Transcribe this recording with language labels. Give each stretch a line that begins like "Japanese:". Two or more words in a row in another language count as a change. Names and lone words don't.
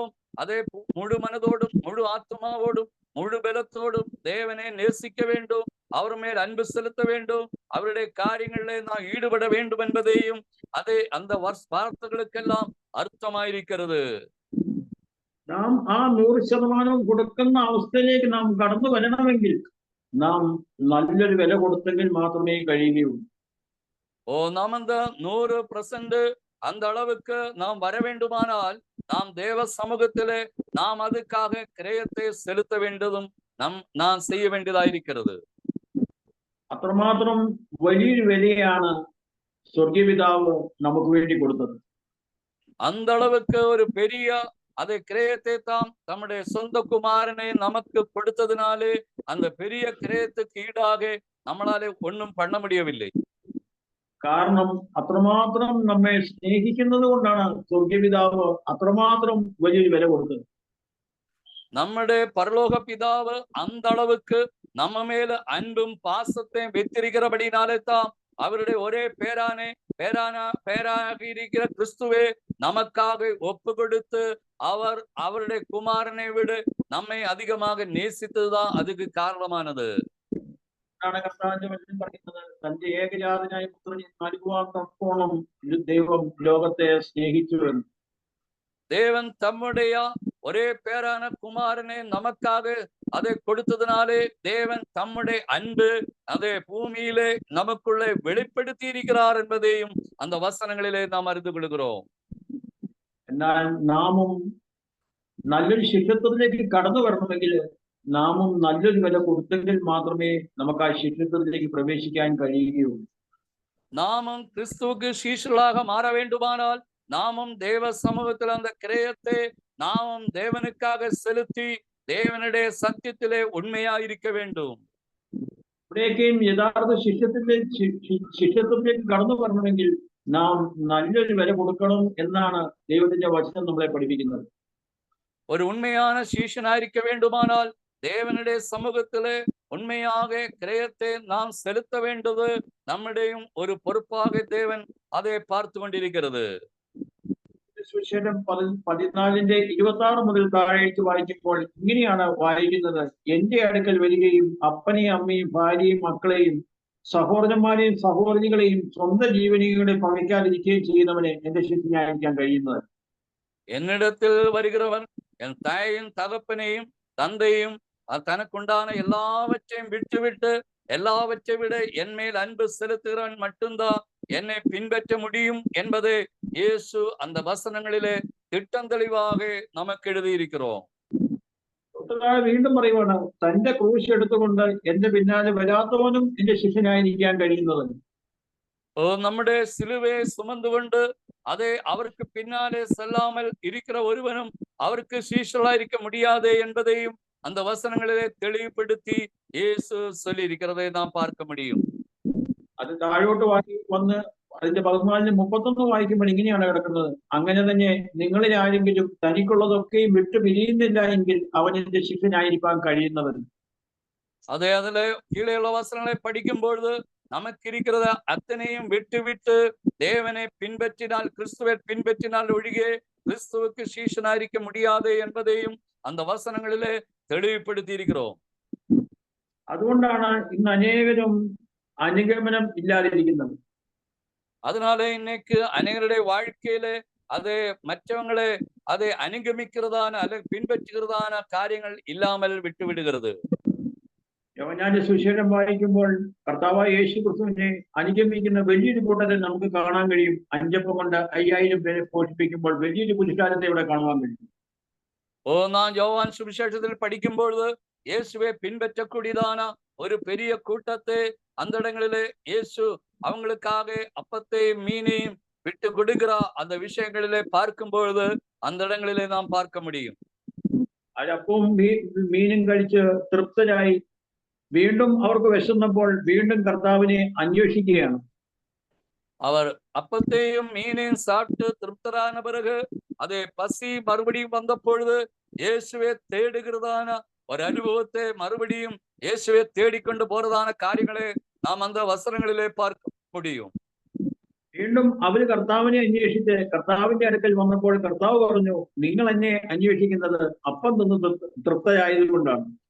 Tamil: அதே முழு மனதோடும் முழு ஆத்மாவோடும் முழு பலத்தோடும் தேவனை நேசிக்க வேண்டும், அவர் மேல் அன்பு செலுத்த வேண்டும், அவருடைய காரியங்களிலே நாம் ஈடுபட வேண்டும் என்பதையும் அதே அந்த வார்த்தைகளுக்கெல்லாம் அர்த்தமாயிருக்கிறது.
Malayalam: നാം ആ 100% കൊടുക്കുന്ന അവസ്ഥയിലേക്ക് നാം കടന്നു വരണമെങ്കിൽ നാം നല്ലൊരു വില കൊടുത്തെങ്കിൽ മാത്രമേ കഴിയുകയുള്ളൂ.
Tamil: நாம் அந்த 100% அந்த அளவுக்கு நாம் வர வேண்டுமானால் நாம் தேவ சமூகத்திலே நாம் அதுக்காக கிரயத்தை செலுத்த வேண்டியதும் நாம் செய்ய வேண்டியதாயிருக்கிறது.
Malayalam: അത്രമാത്രം വലിയൊരു വിലയാണ് സ്വർഗീയപിതാവ് നമുക്ക് വേണ്ടി കൊടുത്തത്.
Tamil: அந்த அளவுக்கு ஒரு பெரிய அதை கிரயத்தை தாம் தம்முடைய சொந்த குமாரனை நமக்கு கொடுத்ததினாலே அந்த பெரிய கிரயத்துக்கு ஈடாக நம்மளாலே ஒன்றும் பண்ண முடியவில்லை.
Malayalam: കാരണം അത്രമാത്രം നമ്മെ സ്നേഹിക്കുന്നത് കൊണ്ടാണ് സ്വർഗീയപിതാവ് അത്രമാത്രം വലിയൊരു വില കൊടുത്തത്.
Tamil: நம்முடைய பரலோக பிதாவு அந்த அளவுக்கு நம்ம மேல அன்பும் பாசத்தையும் வைத்திருக்கிறபடினாலே தான் அவருடைய ஒரே பேராக இருக்கிற கிறிஸ்துவே நமக்காக ஒப்பு கொடுத்து அவருடைய குமாரனை விட நம்மை அதிகமாக நேசித்ததுதான் அதுக்கு காரணமானது.
Malayalam: കർത്താവിന്റെ വചനം പറയുന്നത് തന്റെ ഏകജാതനായ പുത്രനെ നൽകുവാൻ തക്കോണം ദൈവം ലോകത്തെ സ്നേഹിച്ചു എന്ന്.
Tamil: தேவன் தம்முடைய ஒரே பேரான குமாரனை நமக்காக அதை கொடுத்ததினாலே தேவன் தம்முடைய அன்பு அதை பூமியிலே நமக்குள்ளே வெளிப்படுத்தி இருக்கிறார் என்பதையும் அந்த வசனங்களிலே நாம் அறிந்து கொள்கிறோம்.
Malayalam: എന്നാൽ നാമും നല്ലൊരു ശിഷ്യത്വത്തിലേക്ക് കടന്നു വരണമെങ്കിൽ നാമും നല്ലൊരു വില കൊടുത്തെങ്കിൽ മാത്രമേ നമുക്ക് ആ ശിഷ്യത്വത്തിലേക്ക് പ്രവേശിക്കാൻ കഴിയുകയുള്ളൂ.
Tamil: நாமும் கிறிஸ்துவுக்கு சீஷர்களாக மாற வேண்டுமானால் நாமும் தேவ சமூகத்தில் அந்த கிரயத்தை நாமும் தேவனுக்காக செலுத்தி தேவனுடைய சத்தியத்திலே உண்மையாயிருக்க வேண்டும்.
Malayalam: ഇവിടേക്കും യഥാർത്ഥ ശിഷ്യത്വത്തിലേക്ക് കടന്നു വരണമെങ്കിൽ നാം നല്ലൊരു വില കൊടുക്കണം എന്നാണ് ദൈവത്തിന്റെ വചനം നമ്മളെ പഠിപ്പിക്കുന്നത്.
Tamil: ஒரு உண்மையான சீஷனாயிருக்க வேண்டுமானால் தேவனுடைய சமூகத்திலே உண்மையாக கிரயத்தை நாம் செலுத்த வேண்டியது நம்முடைய ஒரு பொறுப்பாக தேவன் அதை பார்த்து கொண்டிருக்கிறது.
Malayalam: സുവിശേഷം 14:26 മുതൽ താഴേക്ക് വായിക്കുമ്പോൾ ഇങ്ങനെയാണ് വായിക്കുന്നത്. എന്റെ അടുക്കൽ വരികയും അപ്പനെയും അമ്മയും ഭാര്യയും മക്കളെയും സഹോദരന്മാരെയും സഹോദരികളെയും സ്വന്തം ജീവനിയുടെ പകയ്ക്കാതിരിക്കുകയും ചെയ്യുന്നവനെ എന്റെ ശിഷ്യനായിരിക്കാൻ കഴിയുന്നത്.
Tamil: என்னிடத்தில் வருகிறவன் என் தாயையும் தகப்பனையும் தந்தையும் தனக்குண்டான எல்லாவற்றையும் விட்டுவிட்டு எல்லாவற்றை விட என் மேல் அன்பு செலுத்துகிறவன் மட்டும்தான் என்னை பின்பற்ற முடியும் என்பதை இயேசு அந்த வசனங்களிலே திட்டம் தெளிவாக நமக்கு எழுதியிருக்கிறோம்.
Malayalam: വീണ്ടും പറയുവാണ്, തന്റെ ക്രൂശ് എടുത്തുകൊണ്ട് എന്റെ പിന്നാലെ വരാത്തവനും എന്റെ ശിഷ്യനായിരിക്കാൻ കഴിയുന്നത്.
Tamil: நம்முடைய சிலுவையை சுமந்து கொண்டு அதை அவருக்கு பின்னாலே செல்லாமல் இருக்கிற ஒருவனும் அவருக்கு சீஷர்களாயிருக்க முடியாதே என்பதையும் அந்த வசனங்களிலே தெளிவுபடுத்தி இயேசு சொல்லி இருக்கிறதை நாம் பார்க்க முடியும்.
Malayalam: അത് താഴോട്ട് വന്ന് അതിന്റെ 14-31 വായിക്കുമ്പോൾ ഇങ്ങനെയാണ് കിടക്കുന്നത്. അങ്ങനെ തന്നെ നിങ്ങളിൽ ആരെങ്കിലും തനിക്കുള്ളതൊക്കെയും വിട്ടു പിരിയുന്നില്ല എങ്കിൽ അവൻ എന്റെ ശിഷ്യനായിരിക്കാൻ കഴിയുന്നവൻ.
Tamil: அதே அதுல கீழே உள்ள வசனங்களை படிக்கும் பொழுது நமக்கு இருக்கிறத அத்தனையும் விட்டு தேவனை பின்பற்றினால் கிறிஸ்துவை பின்பற்றினால் ஒழிய கிறிஸ்துவுக்கு சீஷனாயிருக்க முடியாது என்பதையும் அந்த வசனங்களிலே தெளிவுபடுத்தி இருக்கிறோம்.
Malayalam: അതുകൊണ്ടാണ് ഇന്ന് അനേകരും അനുഗമനം ഇല്ലാതിരിക്കുന്നത്.
Tamil: அதனால இன்னைக்கு அநேகருடைய வாழ்க்கையிலே அதை மற்றவங்களை அதை அனுகமிக்கிறதான அல்லது பின்பற்றுகிறதான காரியங்கள் இல்லாமல் விட்டு விடுகிறது.
Malayalam: യോഹന്നാന്റെ സുവിശേഷം വായിക്കുമ്പോൾ കർത്താവായ യേശു ക്രിസ്തുവിനെ അനുഗമിക്കുന്ന വലിയൊരു കൂട്ടത്തെ നമുക്ക് കാണാൻ കഴിയും. 5 അപ്പം കൊണ്ട് 5000 പേരെ പോഷിപ്പിക്കുമ്പോൾ വലിയൊരു പുരുഷാരത്തെ ഇവിടെ കാണുവാൻ കഴിയും.
Tamil: நான் யோவான் சுவிசேஷத்தில் படிக்கும் பொழுது இயேசுவை பின்பற்றக்கூடியதான ஒரு பெரிய கூட்டத்தை அந்த இடங்களிலே இயேசு அவங்களுக்காக அப்பத்தையும் மீனையும் விட்டு கொடுக்கிற அந்த விஷயங்களிலே பார்க்கும் பொழுது அந்த இடங்களிலே நாம் பார்க்க முடியும்.
Malayalam: അപ്പവും മീനും കഴിച്ച് തൃപ്തരായി വീണ്ടും അവർക്ക് വിശന്നപ്പോൾ വീണ്ടും കർത്താവിനെ അന്വേഷിക്കുകയാണ്.
Tamil: அவர் அப்பத்தையும் மீனையும் சாப்பிட்டு திருப்தரான பிறகு அதே பசி மறுபடியும் வந்த பொழுது இயேசுவை தேடுகிறதான ஒரு அனுபவத்தை மறுபடியும் இயேசுவை தேடிக்கொண்டு போறதான காரியங்களை നാം அந்த വസനങ്ങളിലെ பார்க்க முடியும்.
Malayalam: വീണ്ടും അവര് കർത്താവിനെ അന്വേഷിച്ച് കർത്താവിന്റെ അടുക്കൽ വന്നപ്പോൾ കർത്താവ് പറഞ്ഞു, നിങ്ങൾ എന്നെ അന്വേഷിക്കുന്നത് അപ്പം തിന്ന് തൃപ്തരായതുകൊണ്ടാണ്.